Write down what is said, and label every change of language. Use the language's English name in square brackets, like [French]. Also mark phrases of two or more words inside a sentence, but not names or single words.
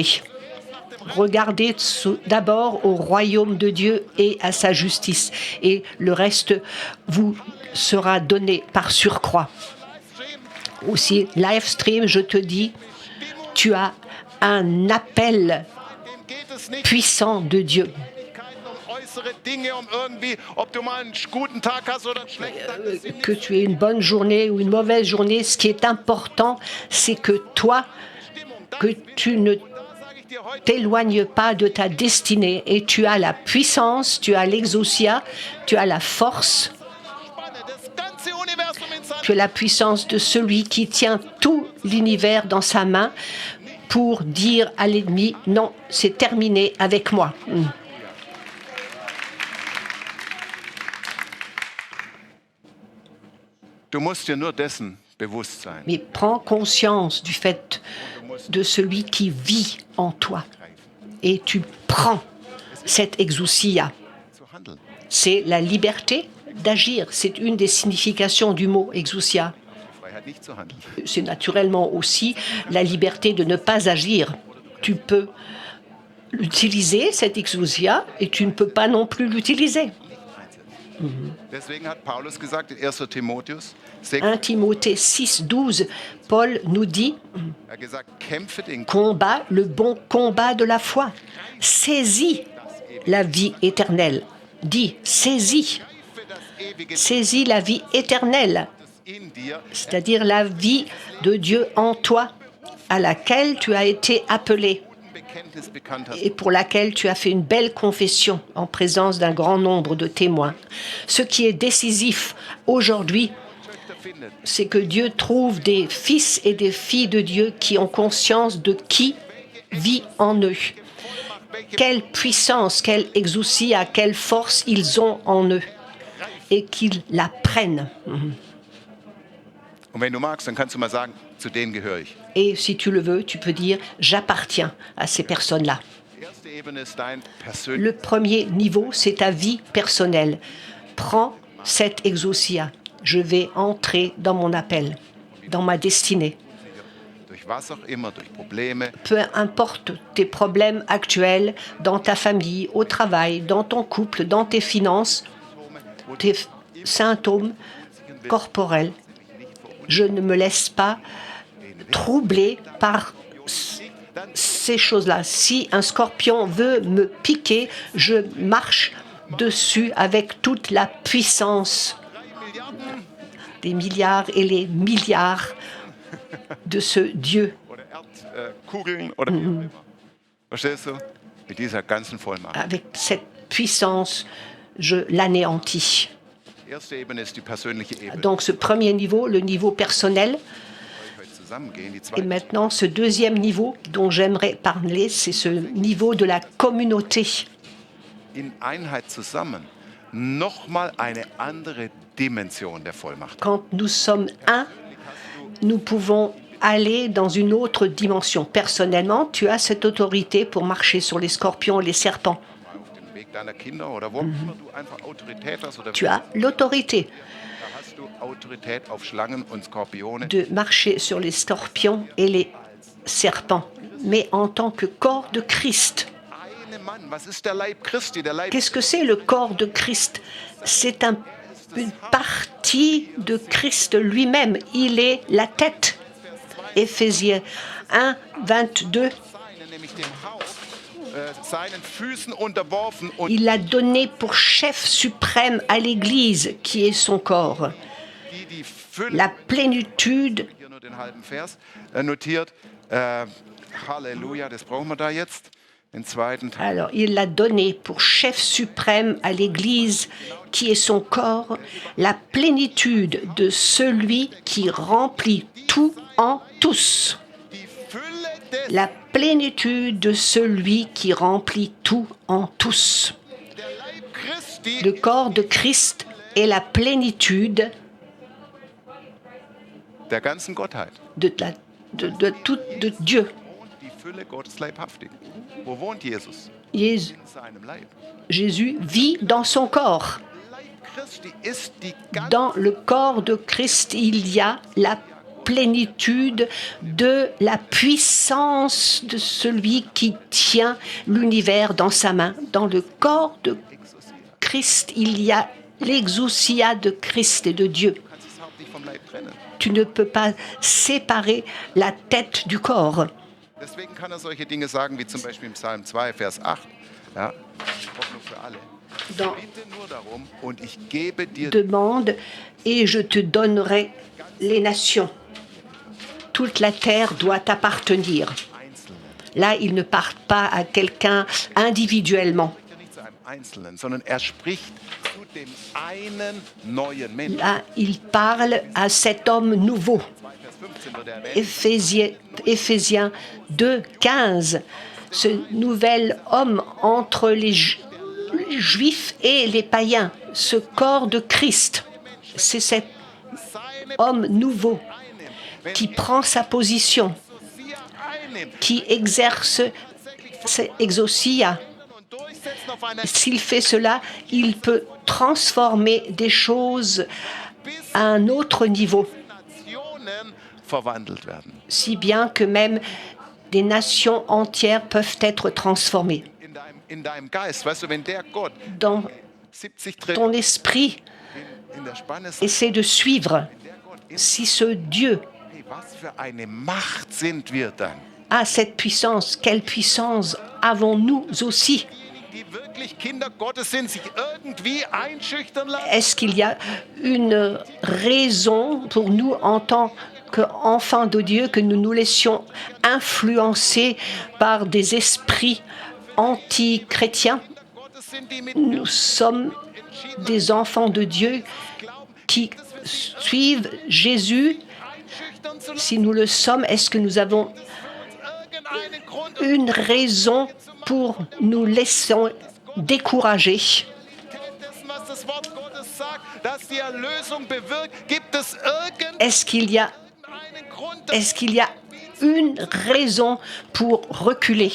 [French] Regardez d'abord au royaume de Dieu et à sa justice. Et le reste vous sera donné par surcroît. Aussi, [English] live stream, [French] je te dis, tu as un appel [German] dem geht es nicht [French] puissant de Dieu. [German] um äußere Dinge, um irgendwie, ob du mal einen guten Tag hast oder einen schlechten Tag. Das sind [French] Que tu aies une bonne journée ou une mauvaise journée, ce qui est important, c'est que toi, que tu ne [German] Da sage ich dir heute, [French] t'éloignes pas de ta destinée et tu as la puissance, tu as l'exousia, tu as la force, [German] spanne das ganze Universum in seiner [French] tu as la puissance de celui qui tient tout l'univers dans sa main pour dire à l'ennemi, non, c'est terminé avec moi. [German] Du musst dir nur dessen bewusst sein. [French] Mais prends conscience du fait de celui qui vit en toi et tu prends cette exousia. [German] Zu handeln. [French] C'est la liberté d'agir. C'est une des significations du mot exousia. [German] Freiheit nicht zu handeln. [French] C'est naturellement aussi la liberté de ne pas agir. Tu peux utiliser cette exousia et tu ne peux pas non plus l'utiliser. [German] Deswegen hat Paulus gesagt in 1. Timotheus 6, [French] 1 Timothée 6, 12, Paul nous dit [German] er hat gesagt, kämpfe den [French] combat le bon combat de la foi. Saisis la vie éternelle. Dis, saisis. [German] für das ewige [French] Saisis la vie éternelle, [German] in dir, [French] c'est-à-dire la vie de Dieu en toi, à laquelle tu as été appelé [German] Bekenntnis bekannt hast. [French] et pour laquelle tu as fait une belle confession en présence d'un grand nombre de témoins. Ce qui est décisif aujourd'hui, c'est que Dieu trouve des fils et des filles de Dieu qui ont conscience de qui vit en eux. Quelle puissance, quelle exousia, quelle force ils ont en eux et qu'ils la prennent. [German] Und wenn du magst, dann kannst du mal sagen, zu denen gehöre ich. [French] Et si tu le veux, tu peux dire « j'appartiens à ces personnes-là ». [German] Die erste Ebene ist dein persönliches. [French] Le premier niveau, c'est ta vie personnelle. Prends cette exousia. Je vais entrer dans mon appel, dans ma destinée. [German] Durch was auch immer, durch Probleme. [French] Peu importe tes problèmes actuels dans ta famille, au travail, dans ton couple, dans tes finances, tes symptômes corporels. Je ne me laisse pas troubler par ces choses-là. Si un scorpion veut me piquer, je marche dessus avec toute la puissance des milliards et les milliards de ce Dieu. [German] Oder Erdkugeln oder wie auch immer. Verstehst du? Mit dieser ganzen Vollmacht. [French] Avec cette puissance, je l'anéantis. [German] Die erste Ebene ist die persönliche Ebene. [French] Donc ce premier niveau, le niveau personnel, [German] Heute zusammengehen. Die [French] et [German] zweite [French] maintenant ce deuxième niveau dont j'aimerais parler, c'est ce niveau de la communauté. [German] in Einheit zusammen. Nochmal eine andere Dimension der Vollmacht. [French] Quand nous sommes un, nous pouvons aller dans une autre dimension. Personnellement, tu as cette autorité pour marcher sur les scorpions et les serpents. [German] Auf dem Weg deiner Kinder oder wo immer du einfach Autorität hast oder [French] Tu as l'autorité [German] da hast du Autorität auf Schlangen und Skorpione. [French] de marcher sur les scorpions et les serpents, mais en tant que corps de Christ. [German] Eine Mann, was ist der Leib Christi? Der Leib [French] Qu'est-ce que c'est le corps de Christ? C'est une partie de Christ lui-même. Il est la tête. Éphésiens 1, 22. [German] seinen, nämlich dem Haupt, seinen Füßen unterworfen und [French] Il a donné pour chef suprême à l'Église, qui est son corps, [German] die Fülle. [French] la plénitude. [German] Hier nur den halben Vers notiert. Halleluja, das brauchen wir da jetzt. Den zweiten Teil. [French] Alors, il l'a donné pour chef suprême à l'Église, qui est son corps, la plénitude de celui qui remplit tout en tous. [German] Die Fülle des [French] La plénitude de celui qui remplit tout en tous. [German] der Leib Christi [French] Le corps de Christ est la plénitude [German] der ganzen Gottheit. [French] de Dieu. [German] Und die Fülle Gottes leibhaftig. Wo wohnt Jesus? [French] Jésus, [German] In seinem Leib. [French] Jésus vit dans son corps. [German] Leib Christi ist die ganze [French] Dans le corps de Christ, il y a la plénitude de la puissance de celui qui tient l'univers dans sa main. Dans le corps de Christ, il y a l'exousia de Christ et de Dieu. [German] Du kannst das Haupt nicht vom Leib trennen. [French] Tu ne peux pas séparer la tête du corps. [German] Deswegen kann er solche Dinge sagen, wie zum Beispiel im Psalm 2, Vers 8. Ja, Hoffnung für alle. [French] Dans [German] Bitte nur darum und ich gebe dir [French] demande et je te donnerai les nations. Toute la terre doit t'appartenir. [German] Einzelnen. [French] Là, il ne parle pas à quelqu'un individuellement. [German] Ja, nicht zu einem Einzelnen, sondern er spricht zu dem einen neuen Menschen. [French] Là, il parle à cet homme nouveau. [German] 2 Vers 15 wird er erwähnt. [French] Éphésiens 2, 15. Ce nouvel homme entre les Juifs et les païens, ce corps de Christ, c'est cet [German] Seine [French] homme nouveau [German] einnimmt. Wenn [French] qui prend sa position, [German] sie einnimmt [French] qui exerce ses exousia. [German] und durchsetzt auf einer [French] S'il fait cela, il peut transformer des choses à un autre niveau, [German] Nationen verwandelt werden. [French] si bien que même des nations entières peuvent être transformées. [German] In deinem Geist, weißt du, wenn der Gott [French] Dans [German] 70 Trillionen [French] ton esprit, [German] in der Spanne sagt, [French] essaie de suivre. [German] der Gott ist, [French] Si ce Dieu [German] hey, was für eine Macht sind wir dann? [French] a cette puissance, quelle puissance avons-nous aussi? [German] Die wirklich Kinder Gottes sind, sich irgendwie einschüchtern lassen? [French] Est-ce qu'il y a une raison pour nous en tant qu'enfants de Dieu que nous nous laissions influencer par des esprits anti-chrétiens? [German] Gottes sind, die mit [French] Nous sommes des enfants de Dieu qui suivre Jésus, si nous le sommes, est-ce que nous avons une raison pour nous laisser décourager? Est-ce qu'il y a une raison pour reculer?